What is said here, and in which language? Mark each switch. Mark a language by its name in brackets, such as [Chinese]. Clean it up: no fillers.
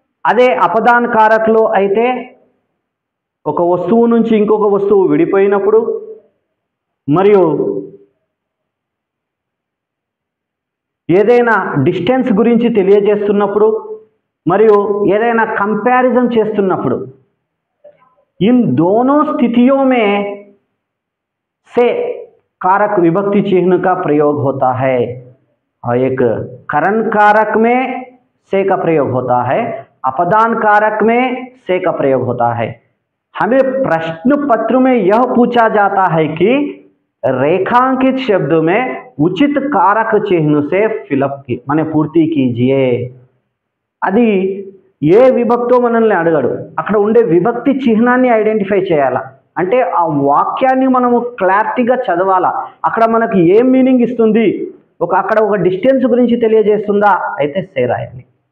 [Telugu] అదే అపదాన్ కారక్లో అయితే ఒక వస్తువు నుంచి ఇంకొక వస్తువు విడిపోయినప్పుడు మరియు ఏదైనా డిస్టెన్స్ గురించి తెలియజేస్తున్నప్పుడు మరియు ఏదైనా कंपैरिजन చేస్తున్నప్పుడు [Hindi] इन दोनों स्थितियों में से कारक विभक्ति चिन्ह का प्रयोग होता है. और एक करण कारक में से का प्रयोग होता है, अपदान कारक में से का प्रयोग होता है. हमें प्रश्न पत्र में यह पूछा जाता है कि रेखांकित शब्द में उचित कारक चिन्ह से फिलअप की माने पूर्ति कीजिए. [Telugu] అది ఏ విభక్తో మనల్ని అడగడు, అక్కడ ఉండే విభక్తి చిహ్నాన్ని ఐడెంటిఫై చేయాలా. అంటే ఆ వాక్యాన్ని మనము క్లారిటీగా చదవాలా. అక్కడ మనకి ఏం మీనింగ్ ఇస్తుంది, అక్కడ ఒక డిస్టెన్స్ గురించి తెలియజేస్తుందా అయితే సే రాయాలి.